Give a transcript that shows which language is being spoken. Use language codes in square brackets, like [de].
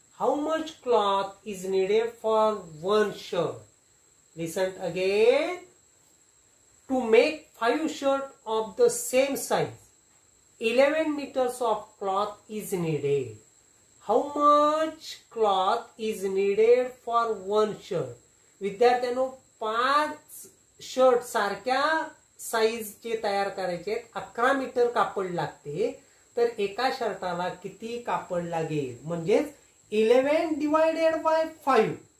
[en] How much cloth is needed for 1 shirt? Listen again. To make 5 shirts of the same size, 11 meters of cloth is needed. How much cloth is needed for 1 shirt? [mr] विद्यार्थ्यांनो, 5 shirt सारख्या साईजचे तयार करायचे, 11 metre कापड लागते, तर एका शर्टाला किती कापड लागेल? [en] म्हणजेच 11 divided by 5.